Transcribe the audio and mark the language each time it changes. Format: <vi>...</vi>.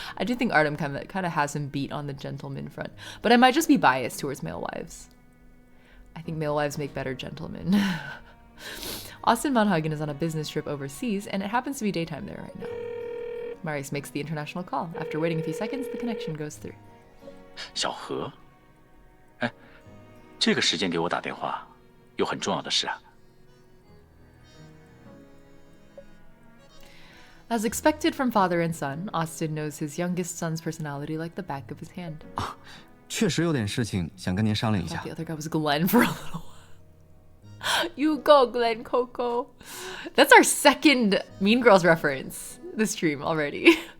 <en>I do think Artem kind of has him beat on the gentleman front, but I might just be biased towards male wives. I think male wives make better gentlemen. Austin Monhagen is on a business trip overseas, and it happens to be daytime there right now. Marius makes the international call. After waiting a few seconds, the connection goes through.</en> <zh>小何，哎，这个时间给我打电话，有很重要的事啊。</zh> <en>As expected from father and son, Austin knows his youngest son's personality like the back of his hand.</en> <zh>确实有点事情想跟您商量一</zh> <en>I</en> <zh>下。</zh> <en>thought the other guy was Glenn for a little while. You go, Glenn Coco. That's our second Mean Girls reference this stream already.</en>